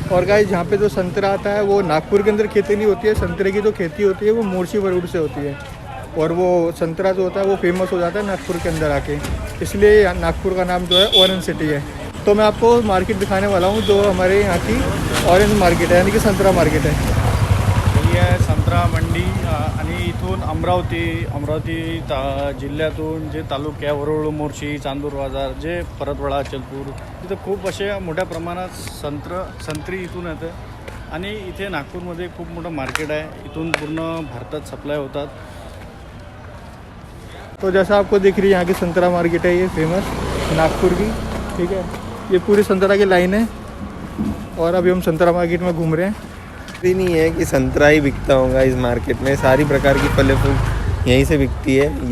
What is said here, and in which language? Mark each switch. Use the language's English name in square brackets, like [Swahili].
[Hindi] और गाइस यहाँ पे जो संतरा आता है वो नागपुर के अंदर खेती नहीं होती है। संतरे की जो खेती होती है वो मोर्शी वरुड से होती है। और वो संतरा जो होता है वो फेमस हो जाता है नागपुर के अंदर आके, इसलिए नागपुर का नाम जो है ऑरेंज सिटी है। तो मैं आपको मार्केट दिखाने वाला हूँ जो हमारे यहाँ की ऑरेंज मार्केट है, यानी कि संतरा मार्केट है। [Marathi] ही आहे संत्रा मंडी आणि इथून अमरावती जिल्ह्यातून जे तालुके आहे वरुड, मोर्शी, चांदूर बाजार, जे परतवाडा, अचलपूर, तिथं खूप असे मोठ्या प्रमाणात संत्री इथून येतं आणि इथे नागपूरमध्ये खूप मोठं मार्केट आहे, इथून पूर्ण भारतात सप्लाय होतात। [Hindi] तो जैसा आपको दिख रही है यहाँ की संतरा मार्केट है, ये फेमस नागपुर की, ठीक है। ये पूरी संतरा की लाइन है और अभी हम संतरा मार्केट में घूम रहे हैं। ये नहीं है कि संतरा ही बिकता होगा इस मार्केट में, सारी प्रकार की फल फूल यहीं से बिकती है।